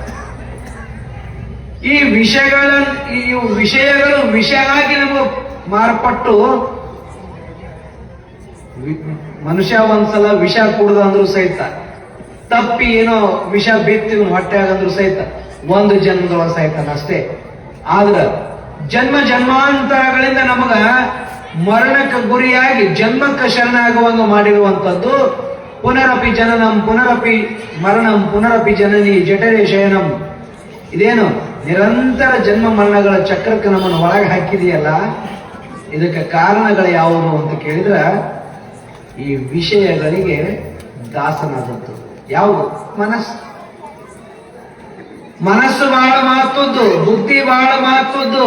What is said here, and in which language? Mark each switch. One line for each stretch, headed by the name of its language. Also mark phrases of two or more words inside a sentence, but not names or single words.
Kannada: ಈ ವಿಷಯಗಳು ವಿಷ ಆಗಿ ನಮಗೆ ಮಾರ್ಪಟ್ಟು, ಮನುಷ್ಯ ಒಂದ್ಸಲ ವಿಷ ಕುಡ್ದಂದ್ರೂ ಸಹಿತ, ತಪ್ಪಿ ಏನೋ ವಿಷ ಬಿತ್ತಿ ಹೊಟ್ಟೆ ಆಗಂದ್ರು ಸಹಿತ ಒಂದು ಜನ್ಮದೊಳಗೆ ಸಹಿತನಷ್ಟೇ. ಆದ್ರ ಜನ್ಮ ಜನ್ಮಾಂತರಗಳಿಂದ ನಮಗ ಮರಣಕ್ಕೆ ಗುರಿಯಾಗಿ ಜನ್ಮಕ್ಕೆ ಶರಣಾಗುವಂಗ ಮಾಡಿರುವಂಥದ್ದು
Sanskrit: ಪುನರಪಿ ಜನನಂ ಪುನರಪಿ ಮರಣಂ ಪುನರಪಿ ಜನನಿ ಜಠರೇ ಶಯನಂ.
Kannada: ಇದೇನು ನಿರಂತರ ಜನ್ಮ ಮರಣಗಳ ಚಕ್ರಕ್ಕೆ ನಮ್ಮನ್ನು ಒಳಗೆ ಹಾಕಿದೆಯಲ್ಲ, ಇದಕ್ಕೆ ಕಾರಣಗಳು ಯಾವುವು ಅಂತ ಕೇಳಿದ್ರ ಈ ವಿಷಯಗಳಿಗೆ ದಾಸನಾದದ್ದು. ಯಾವುದು? ಮನಸ್ಸು ಬಹಳ ಮಹತ್ವದ್ದು, ಬುದ್ಧಿ ಬಹಳ ಮಹತ್ವದ್ದು.